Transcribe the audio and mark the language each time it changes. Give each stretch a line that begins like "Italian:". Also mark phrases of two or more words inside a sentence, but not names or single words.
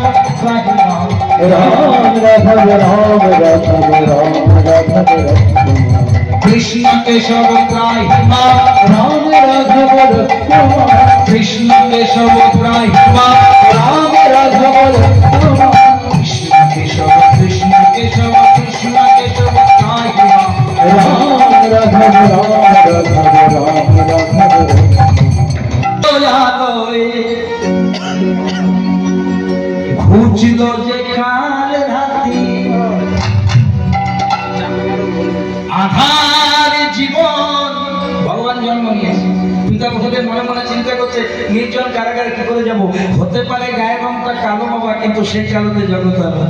Hindi: राम राघव राम राघव राम राघव कृष्ण केशव राम राघव कृष्ण केशव राम राघव कृष्ण केशव कृष्ण केशव कृष्ण केशव राम राघव राम राघव
Bangla: ঘুচল যে কাল রাতে আধার জীবন ভগবান জন্ম নিয়েছে পিতা বসুদেব মনে মনে চিন্তা করছে নির্জন কারাগারে কি করে যাব হতে পারে গায়ের রংটা কালো বাবা কিন্তু সেই কালোতে জগৎ